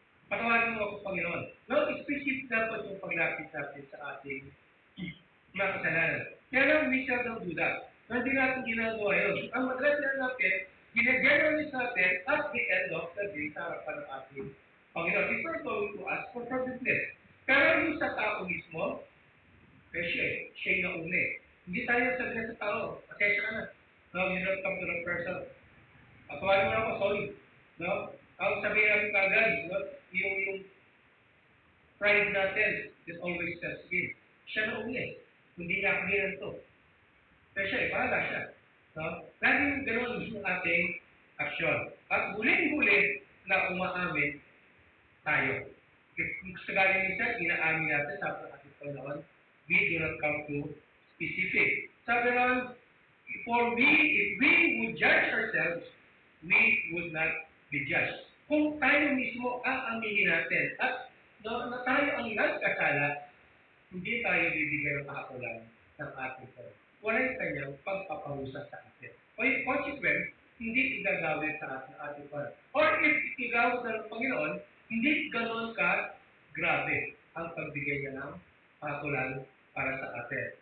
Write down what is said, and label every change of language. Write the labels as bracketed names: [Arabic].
[Filipino] Patawarin mo ako, Panginoon. Now, specific dapat yung paglapit natin sa ating mga kasalanan. Kaya lang, [English] we seldom do that. [Filipino] Hindi natin ginagawa yun. Ang madalas na natin, gine-generalize natin [English] at the end of the day [Filipino] sa harapan ng ating Panginoon. [English] If we're going to ask for forgiveness. [Filipino] Pero yung sa tao mismo, siya yung nauna. Hindi tayo sabihin sa tao, pasensya ka na. [English] No, you don't come to the person. [Filipino] Patawarin mo na ako, sorry. No? Ang sabihin natin kagad, no? Yung pride natin [English] is always says, [Filipino] sige, siya na uli. Hindi niya ako ginanto. Pero siya, bahala siya. No? Laging gano'n yung ating aksyon. At huling-huli na umaamin tayo. Sa galing niya, inaamin natin sa ating Panginoon, [English] we do not come to specific. [Filipino] Sabi naman, [English] if we would judge ourselves, we would not be judged. [Filipino] Kung tayo mismo aaminin natin at na tayo ang nagkasala, hindi tayo bibigyan ng kahakulan ng ating Panginoon. Walang kanyang pagpaparusa sa atin. O yung consequence, hindi igagawin sa ating Panginoon. Or if igagawin ng Panginoon, hindi ganoon ka grabe ang pagbigay niya ng kahakulan para sa atin.